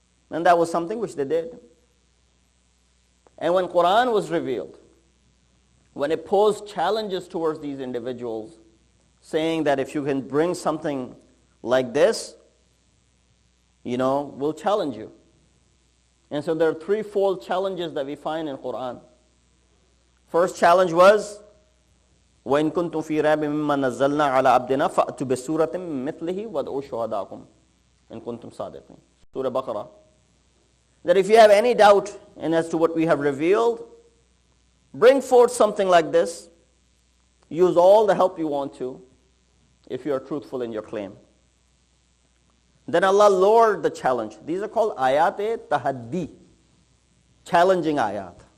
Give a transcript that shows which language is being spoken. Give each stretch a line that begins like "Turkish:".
English: And that was something which they did. And when Quran was revealed, when it posed challenges towards these individuals, saying that if you can bring something like this, we'll challenge you. And so there are threefold challenges that we find in Quran. First challenge was,
Arabic: وَإِن كُنْتُمْ فِي رَيْبٍ مِّمَّا نَزَّلْنَا عَلَىٰ عَبْدِنَا فَأْتُوا بِسُورَةٍ مِّثْلِهِ وَادْعُوا شُهَدَاءَكُمْ إِن كُنْتُمْ صَادِقِينَ.
English: Surah Baqarah. That if you have any doubt as to what we have revealed, bring forth something like this. Use all the help you want to, if you are truthful in your claim. Then Allah lowered the challenge. These are called ayat-e-tahaddi, challenging ayat.